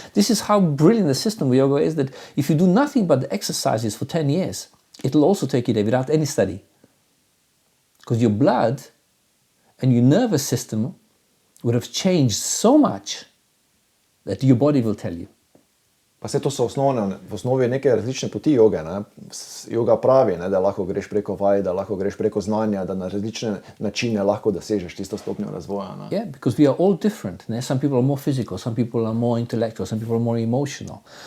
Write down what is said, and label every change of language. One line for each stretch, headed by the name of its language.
English: This is how brilliant the system of yoga is, that if you do nothing but the exercises for 10 years, it'll also take you there without any study. Because your blood and your nervous system would have changed so much that your body will tell you.
Slovenian: Pa se to so v osnovi neke različne poti joge. Ne? Joga pravi, ne, da lahko greš preko vaj, da lahko greš preko znanja, da na različne načine lahko dosežeš tisto stopnjo razvoja. Ne?
English: Yeah, because we are all different. Ne? Some people are more physical, some people are more intellectual, some people are more emotional.